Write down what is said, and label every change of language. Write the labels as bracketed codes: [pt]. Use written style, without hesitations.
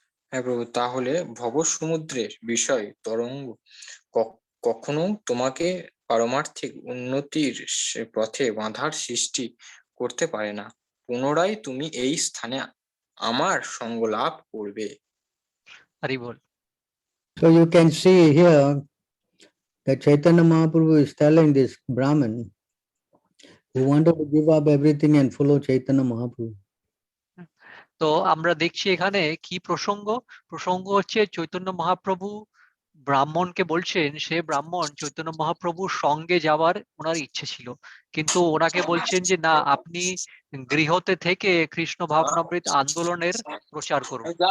[bn] হ্যাঁ প্রভু, তাহলে ভবসমুদ্রের বিষয় তরঙ্গ কখনো তোমাকে পারমার্থিক উন্নতির পথে বাধার সৃষ্টি করতে পারে না। পুনরায় তুমি এই স্থানে আমার সঙ্গ লাভ করবে। হরি বল। [en] So you can see here that Chaitanya Mahaprabhu is telling this Brahmin who wanted to give up everything and follow Chaitanya Mahaprabhu. [bn] তো আমরা দেখছি এখানে কি প্রসঙ্গ? প্রসঙ্গ হচ্ছে চৈতন্য মহাপ্রভু ব্রাহ্মণকে বলছেন, সে ব্রাহ্মণ চৈতন্য মহাপ্রভুর সঙ্গে যাওয়ার ওনার ইচ্ছে ছিল, কিন্তু ওনাকে বলছেন যে না, আপনি গৃহতে থেকে কৃষ্ণ ভাবনামৃত আন্দোলনের প্রচার করুন।